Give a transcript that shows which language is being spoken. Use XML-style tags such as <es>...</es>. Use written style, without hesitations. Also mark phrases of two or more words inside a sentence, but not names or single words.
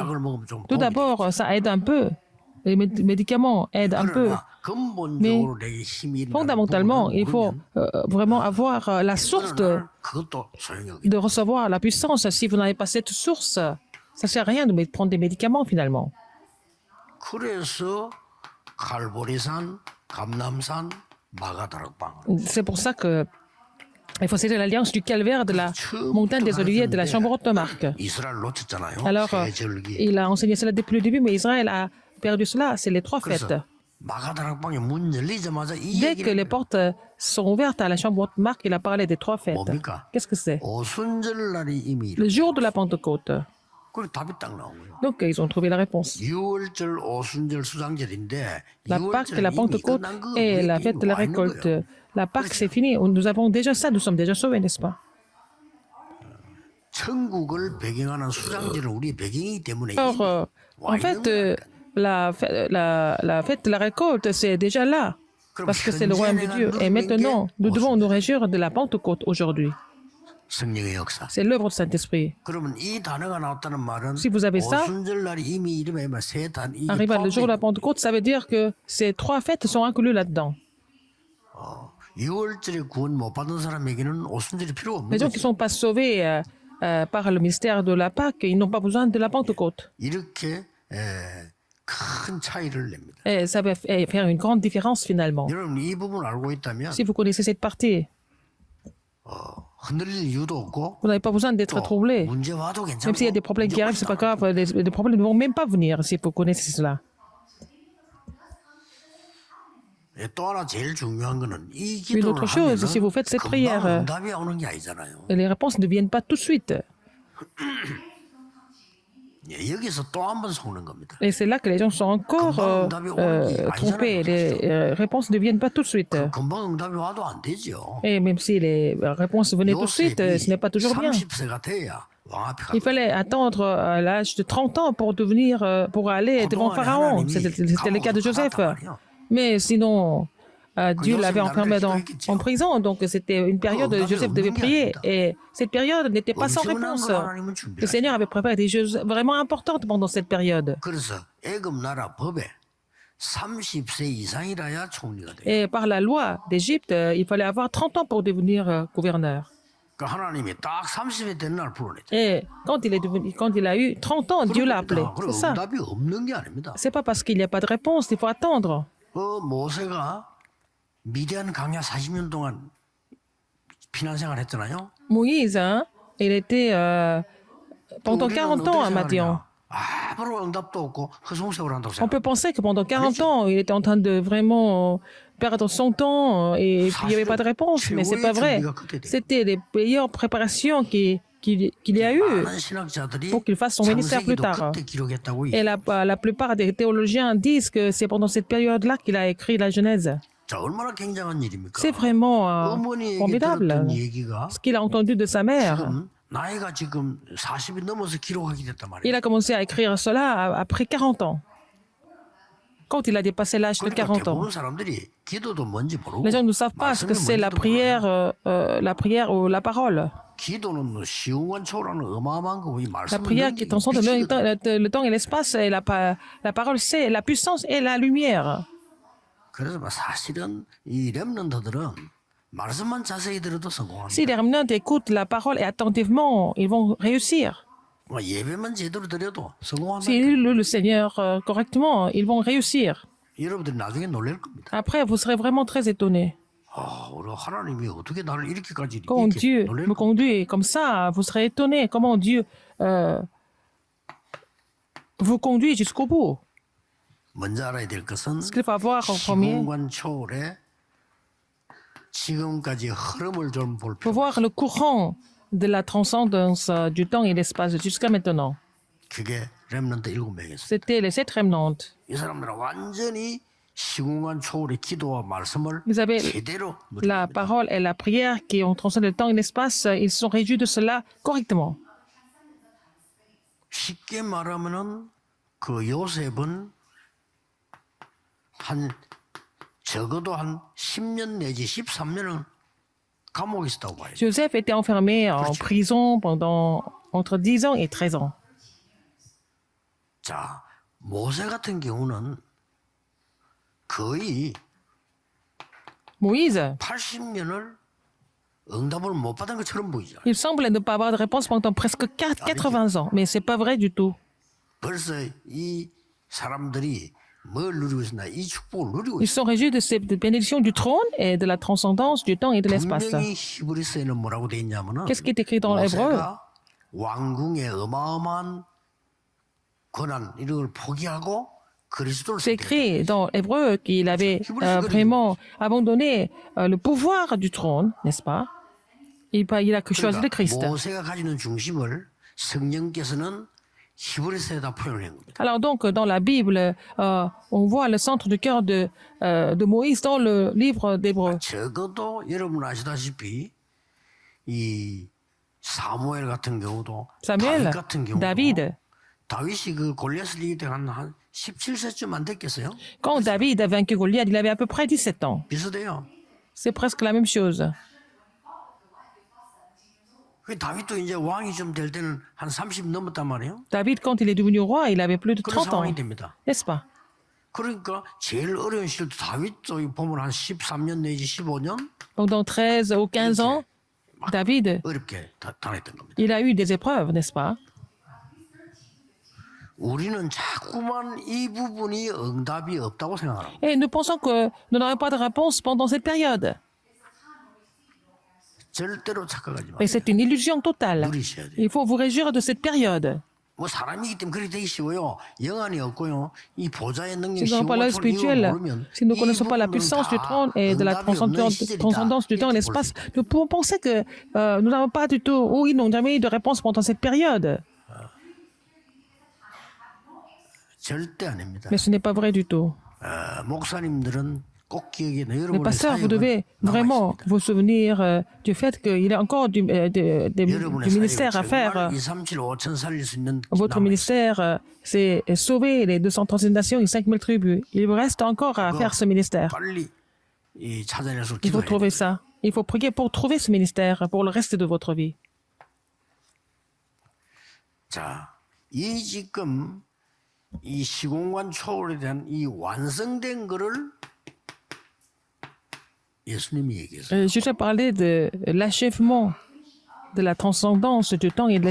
<fr>Tout d'abord, ça aide un peu. Les médicaments aident un peu. Mais fondamentalement, il faut vraiment avoir la source de recevoir la puissance. Si vous n'avez pas cette source, ça ne sert à rien de prendre des médicaments finalement.</fr> <ko>그래서 갈보리산, 감남산, 마가다락방.</ko> <fr>C'est pour ça que il faut célébrer l'alliance du calvaire de la montagne des Oliviers de la chambre haute de Marc.</fr> <ko>이스라엘 놓쳤잖아요.</ko> <fr>Alors,</fr> <ko>세 절기.</ko> <fr>il a enseigné cela depuis le début, mais Israël a perdu cela. C'est les trois fêtes.</fr> <ko>그래서 마가다락방에 문 열리자마자 이</ko> <fr>Dès que les</fr> <ko>얘기를</ko> <fr>portes sont ouvertes à la chambre haute de Marc, il a parlé des trois fêtes.</fr> <ko>뭡니까?</ko> <fr>Qu'est-ce que c'est?</fr> <ko>오순절 날이 이미</ko> <fr>Le jour de la Pentecôte.</fr> <ko>그리고 답이 딱 나온 거예요.</ko> <fr>Donc, ils ont trouvé la réponse.</fr> <ko>유월절, 오순절, 수장절인데</ko> <fr>La Pâque, la</fr> <ko>유월절은 이미</ko> <fr>Pentecôte</fr> <ko>끝난 거</ko> <fr>et la</fr> <ko>우리에게</ko> <fr>fête de la</fr> <ko>와 있는</ko> <fr>récolte.</fr> <ko>거예요.</ko> <fr>La Pâque, c'est fini. Nous avons déjà ça. Nous sommes déjà sauvés, n'est-ce pas?</fr> <ko>천국을 배경하는 수장절은 우리의 배경이기 때문에</ko> <fr>Alors,</fr> <ko>이미 와</ko> <fr>en</fr> <ko>있는</ko> <fr>fait,</fr> <ko>거라니까요.</ko> <fr>la fête de la récolte, c'est déjà là. Parce que c'est le royaume de Dieu. Et maintenant, nous devons nous réjouir de la Pentecôte aujourd'hui.</fr> <ko>성령의 역사.</ko> <fr>C'est l'œuvre du Saint-Esprit.</fr> <ko>그러면 이 단어가 나왔다는 말은</ko> <fr>Si vous avez ça,</fr> <ko>오순절 날이 이미 이름에 세 단, 이게</ko> <fr>arrivé le jour de la</fr> <ko>포함돼</ko> <fr>Pentecôte, ça veut dire que ces trois fêtes sont incluses là-dedans.</fr> <ko>6월절에 구원 못 받은 사람에게는 오순절이 필요 없는</ko> <fr>Les gens qui ne</fr> <ko>거죠.</ko> <fr>sont pas sauvés par le mystère de la Pâque, ils n'ont pas besoin de la Pentecôte.</fr> <ko>이렇게 큰 차이를 냅니다.</ko> <fr>Et ça va faire une grande différence finalement.</fr> <ko>여러분 이 부분 알고 있다면</ko> <fr>Si vous connaissez cette partie,</fr> <ko>흔들릴 이유도 없고</ko> <fr>vous n'avez pas besoin d'être</fr> <ko>또</ko> <fr>troublé.</fr> <ko>문제 와도 괜찮고</ko> <fr>Même s'il y a des problèmes qui</fr> <ko>문제</ko> <fr>arrivent, c'est pas</fr> <ko>없이도</ko> <fr>grave. Les problèmes ne vont même pas venir si vous connaissez cela.</fr> <ko>또 하나 제일 중요한 거는 이</ko> <fr>Une</fr> <ko>기도를</ko> <fr>autre chose, si vous</fr> <ko>하면은</ko> <fr>faites cette prière,</fr> <ko>금방 응답이 오는 게 아니잖아요.</ko> <fr>et les réponses ne viennent pas tout de suite.</fr> <ko>여기서 또 한 번 속는 겁니다.</ko> <fr>Et c'est là que les gens sont encore trompés. Les réponses ne viennent pas tout de suite.</fr> <ko>금방 응답이 와도 안 되죠.</ko> <fr>Et même si les réponses venaient tout de suite, ce n'est pas toujours bien.</fr> <ko>30세가 돼야 왕 앞에</ko> <fr>Il</fr> <ko>가고</ko> <fr>fallait attendre à l'âge de 30 ans pour devenir, pour aller devant Pharaon. C'était le cas de Joseph. Mais sinon, Dieu l'avait enfermé en prison, donc c'était une période où Joseph devait prier. Et cette période n'était pas sans réponse. Le Seigneur avait préparé des choses vraiment importantes pendant cette période.</fr> <ko>그래서 애굽 나라 법에 30세 이상이라야 총리가 돼요.</ko> <fr>Et par la loi d'Égypte, il fallait avoir 30 ans pour devenir gouverneur.</fr> <ko>그러니까 하나님이 딱 30세 된 날 불러냈죠.</ko> <fr>Et quand il a eu 30 ans, Dieu l'a appelé.</fr> <ko>그리고</ko> <fr>C'est ça.</fr> <ko>응답이 없는 게 아닙니다.</ko> <fr>C'est pas parce qu'il n'y a pas de réponse, il faut attendre.</fr> <ko>모세가 미디안 강야 40년 동안 피난 생활 했잖아요.</ko> <fr>Moïse, hein, il était pendant 40 ans à Madian.</fr> <ko>아무런 응답도 없고 허송세월 한다고</ko> <fr>On peut</fr> <ko>생각.</ko> <fr>penser que pendant 40 ans, il était en train de vraiment perdre son temps et puis il n'y avait pas de réponse. Mais c'est pas vrai. C'était les meilleures préparations qu'il y a eu</fr> <ko>많은 신학자들이</ko> <fr>pour qu'il fasse son ministère plus</fr> <ko>창세기도</ko> <fr>tard.</fr> <ko>그때 기록했다고</ko> <fr>Et la plupart des théologiens disent que c'est pendant cette période-là qu'il a écrit la Genèse.</fr> <ko>자, 얼마나 굉장한 일입니까?</ko> <fr>C'est vraiment</fr> <ko>어머니에게</ko> <fr>formidable.</fr> <ko>들었던 얘기가</ko> <fr>Ce qu'il a entendu de sa mère.</fr> <ko>지금 나이가 지금 40이 넘어서 기록하게 됐단 말이에요.</ko> <fr>Il a commencé à écrire cela après 40 ans. Quand il a dépassé l'âge de</fr> <ko>그러니까</ko> <fr>40 ans.</fr> <ko>대부분 사람들이 기도도 뭔지 모르고</ko> <fr>Les gens ne savent pas ce que c'est la prière ou la parole.</fr> <ko>기도는 시공간 초월하는 어마어마한 거고 이</ko> <fr>La</fr> <ko>말씀은</ko> <fr>prière qui transcende le temps et l'espace, et la parole, c'est la puissance et la lumière.</fr> <ko>그래서 사실은 이 렘넌트들은 말씀만 자세히 들어도 성공합니다.</ko> <fr>Si les remnants écoutent la parole et attentivement, ils vont réussir.</fr> <ko>예배만 제대로 드려도 성공합니다.</ko> <fr>S'ils louent le Seigneur correctement, ils vont réussir.</fr> <ko>여러분들이 나중에 놀랄 겁니다.</ko> <fr>Après, vous serez vraiment très étonnés.</fr> <ko>우리 하나님이 어떻게 나를 이렇게까지</ko> <fr>Quand</fr> <ko>이렇게</ko> <fr>Dieu</fr> <ko>놀랄</ko> <fr>me</fr> <ko>겁니다.</ko> <fr>conduit comme ça, vous serez étonnés comment Dieu vous conduit jusqu'au bout.</fr> <ko>먼저 알아야 될 것은</ko> <fr>Ce qu'il faut avoir en premier,</fr> <ko>시공간 초월에 지금까지 흐름을 좀 볼</ko> <fr>il faut</fr> <ko>필요가</ko> <fr>voir le courant de la transcendance du temps et l'espace jusqu'à maintenant.</fr> <ko>그게 렘넌트 7명이었어요.</ko> <fr>C'était les 7 remnantes.</fr> <ko>이 사람들은 완전히 시공간 초월의 기도와 말씀을</ko> <fr>Vous avez</fr> <ko>제대로</ko> <fr>la</fr> <ko>누립니다.</ko> <fr>parole et la prière qui ont transcendé le temps et l'espace, ils se sont réjouis de cela correctement.</fr> <ko>쉽게 말하면은 그 요셉은 적어도 한 10년 내지 13년은 감옥에 있었다고 봐요.</ko> <fr>Joseph était enfermé en prison pendant entre 10 ans et 13 ans.</fr> <ko>자, 모세 같은 경우는 거의</ko> <fr>Moïse,</fr> <ko>80년을 응답을 못 받은 것처럼 보이죠.</ko> <fr>il semble ne pas avoir de réponse pendant presque 80 ans, mais c'est pas vrai du tout.</fr> <ko>벌써 이 사람들이 뭘 누리고 있었나? 이 축복을 누리고</ko> <fr>Ils</fr> <ko>있어.</ko> <fr>sont réjouis de cette bénédiction du trône et de la transcendance du temps et de l'espace.</fr> <ko>분명히 히브리서에는 뭐라고 돼 있냐면은</ko> <fr>Qu'est-ce qui est écrit dans l'hébreu?</fr> <ko>모세가 왕궁의 어마어마한 권한 이런 걸 포기하고 그리스도를</ko> <fr>C'est</fr> <ko>선택했다.</ko> <fr>écrit dans l'hébreu qu'il avait vraiment abandonné le pouvoir du trône, n'est-ce pas? Il a choisi le Christ.</fr> <ko>모세가 가지는 중심을 성령께서는 히브리서에다 표현한 겁니다.</ko> <fr>Alors donc, dans la Bible, on voit le centre du cœur de Moïse dans le livre d'Hébreu.</fr> <ko>적어도 여러분 아시다시피 이 사무엘 같은 경우도</ko> <fr>Samuel,</fr> <ko>다윗 같은 경우도</ko> <fr>David.</fr> <ko>다윗이 그 골리앗을 이길 때 한 17세쯤 안 됐겠어요?</ko> <fr>Quand David a vaincu Goliath, il avait à peu près 17 ans.</fr> <ko>비슷해요.</ko> <fr>C'est presque la même chose.</fr> <ko>그 다윗도 이제 왕이 좀 될 때는 한 30 넘었단 말이에요.</ko> <fr>David, quand il est devenu roi, il avait plus de</fr> <ko>그런</ko> <fr>30 ans,</fr> <ko>상황이 됩니다.</ko> <fr>n'est-ce pas?</fr> <ko>그러니까 제일 어려운 시절도 다윗도 보면 한 13년 내지 15년</ko> <fr>Donc dans 13 ou 15 ans, David,</fr> <ko>어렵게 당했던 겁니다.</ko> <fr>il a eu des épreuves, n'est-ce pas?</fr> <ko>우리는 자꾸만 이 부분이 응답이 없다고 생각하는 거예요.</ko> <fr>Et nous pensons que nous n'aurons pas de réponse pendant cette période.</fr> <ko>절대로 착각하지</ko> <fr>Mais</fr> <ko>마세요.</ko> <fr>c'est une illusion totale.</fr> <ko>누리셔야 돼요.</ko> <fr>Il faut vous réjouir de cette période.</fr> <ko>뭐 사람이기 때문에 그렇게 되기 쉬워요. 영안이 없고요. 이 보좌의 능력,</ko> <fr>Si nous n'avons pas l'œil spirituel, si nous ne connaissons pas la puissance du trône et de la transcendance du temps et l'espace, nous pouvons penser que nous n'avons pas du tout, ou ils n'ont jamais eu de réponse pendant cette période.</fr> <ko>절대 아닙니다.</ko> <fr>Mais ce n'est pas vrai du tout.</fr> <ko>목사님들은 꼭 기억에</ko> <fr>Les</fr> <ko>여러분의</ko> <fr>pasteurs, vous</fr> <ko>사역은</ko> <fr>devez vraiment</fr> <ko>남아있습니다.</ko> <fr>vous souvenir du fait qu'il y a encore du</fr> <ko>여러분의</ko> <fr>ministère à</fr> <ko>사역은</ko> <fr>faire.</fr> <ko>정말 2, 3, 7, 5천 살릴 수 있는</ko> <fr>Votre</fr> <ko>남아있습니다.</ko> <fr>ministère, c'est sauver les 236 nations et 5000 tribus. Il vous reste encore à faire ce ministère.</fr> <ko>빨리 이 찾아내서</ko> <fr>Il faut</fr> <ko>기도해야</ko> <fr>trouver</fr> <ko>돼요.</ko> <fr>ça. Il faut prier pour trouver ce ministère pour le reste de votre vie.</fr> <ko>자, 이 지금 이 시공간 초월에 대한 이 완성된 거를 예수님이 얘기했어요.</ko> <fr>Je vais parler de l'achèvement de la transcendance du temps et de</fr>